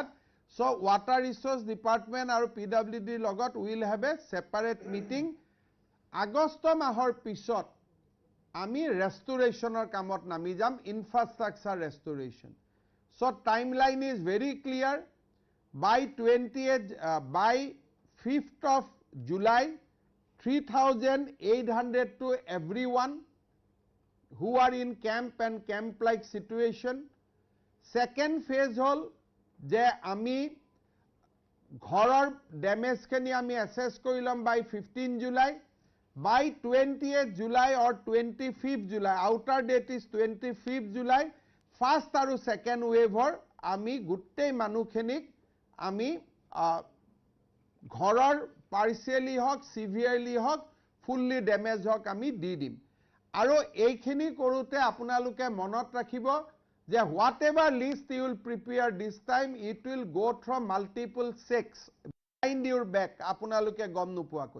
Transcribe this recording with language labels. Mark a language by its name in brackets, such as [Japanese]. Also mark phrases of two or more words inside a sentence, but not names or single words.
[English] so water resource department [Assamese] আৰু PWDৰ লগত [English] will have a separate meeting. [Assamese] আগষ্ট মাহৰ পিছত আমি ৰেষ্টুৰেশ্যনৰ কামত নামি যাম, [English] infrastructure restoration. so time line is very clear. by 5th of July, 3,800 to everyone who are in camp and camp-like situation. Second phase [Assamese] hol যে আমি ঘৰৰ ডেমেজখিনি আমি এছেছ কৰি ল'ম by 15 July. [English] By 28th July or 25th July, outer date is 25th July, [Assamese] first আৰু second waveৰ আমি গোটেই মানুহখিনিক আমি ঘৰৰ পাৰ্চিয়েলি হওক, চিভিয়াৰলি হওক, [English] fully damage [Assamese] হওক আমি দি দিম। আৰু এইখিনি কৰোঁতে আপোনালোকে মনত ৰাখিব যে [English] what ever list you will prepare this time, it will go through multiple checks behind your back, [Assamese] আপোনালোকে গম নোপোৱাকৈ।